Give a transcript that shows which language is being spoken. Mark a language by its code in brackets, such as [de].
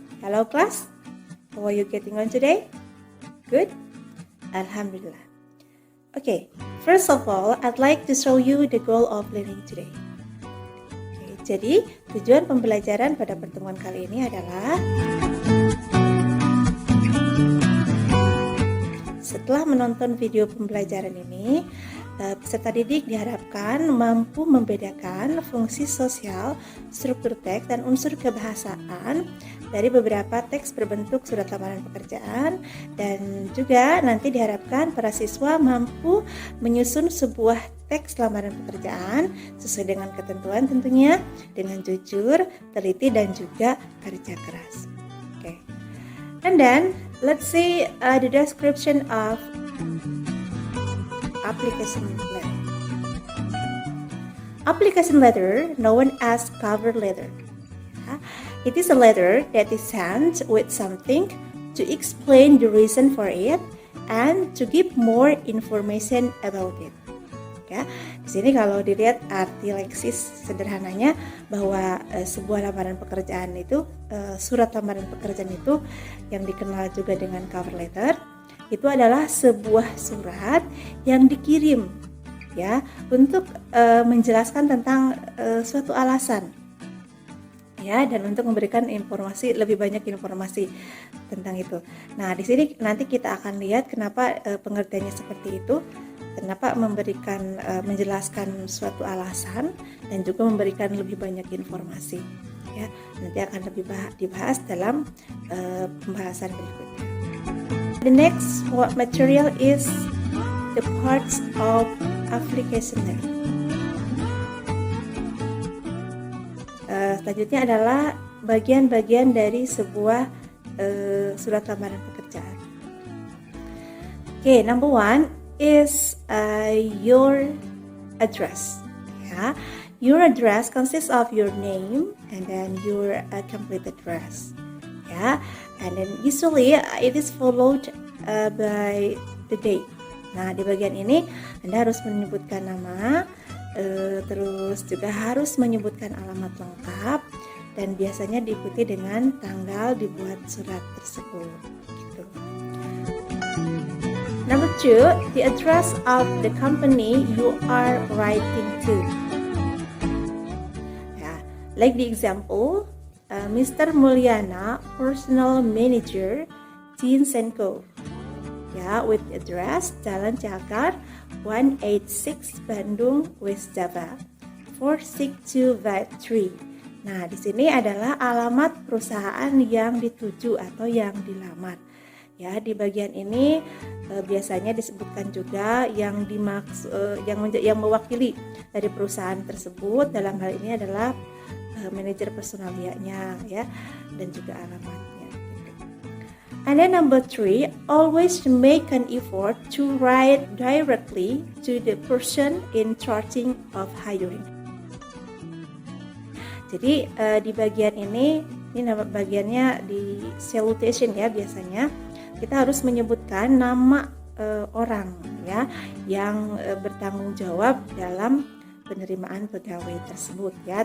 [en] Hello class, how are you getting on today? Good? Alhamdulillah. Okay, first of all, I'd like to show you the goal of learning today. [id] Okay, jadi tujuan pembelajaran pada pertemuan kali ini adalah setelah menonton video pembelajaran ini, peserta didik diharapkan mampu membedakan fungsi sosial, struktur teks, dan unsur kebahasaan dari beberapa teks berbentuk surat lamaran pekerjaan, dan juga nanti diharapkan para siswa mampu menyusun sebuah teks lamaran pekerjaan sesuai dengan ketentuan tentunya, dengan jujur, teliti, dan juga kerja keras. [en] Okay. And then let's see the description of application letter. Application letter, known as cover letter. It is a letter that is sent with something to explain the reason for it and to give more information about it. [id] Ya, di sini kalau dilihat arti leksis sederhananya bahwa sebuah lamaran pekerjaan itu, surat lamaran pekerjaan itu yang dikenal juga dengan cover letter, itu adalah sebuah surat yang dikirim ya untuk menjelaskan tentang suatu alasan ya, dan untuk memberikan informasi, lebih banyak informasi tentang itu. Nah, di sini nanti kita akan lihat kenapa pengertiannya seperti itu, kenapa memberikan menjelaskan suatu alasan dan juga memberikan lebih banyak informasi ya. Nanti akan lebih dibahas dalam pembahasan berikutnya. [en] The next material is the parts of application letter. [id] Selanjutnya adalah bagian-bagian dari sebuah surat lamaran pekerjaan. [en] Okay, number one is your address. Yeah, your address consists of your name and then your complete address. Yeah, and then usually it is followed by the date. [id] Nah, di bagian ini Anda harus menyebutkan nama, terus juga harus menyebutkan alamat lengkap, dan biasanya diikuti dengan tanggal dibuat surat tersebut. Gitu. [en] Number two, the address of the company you are writing to. Yeah, like the example, Mr. Mulyana, Personal Manager, Jeans & Co. Ya, with address Jalan Cakar 186 Bandung, West Java 46253. [id] Nah, di sini adalah alamat perusahaan yang dituju atau yang dilamar. Ya, di bagian ini biasanya disebutkan juga yang yang mewakili dari perusahaan tersebut. Dalam hal ini adalah manajer personalianya ya, dan juga alamatnya. [en] And then number three, always make an effort to write directly to the person in charging of hiring. [id] Jadi di bagian ini nama bagiannya di salutation ya, biasanya kita harus menyebutkan nama orang ya yang bertanggung jawab dalam penerimaan pegawai tersebut ya.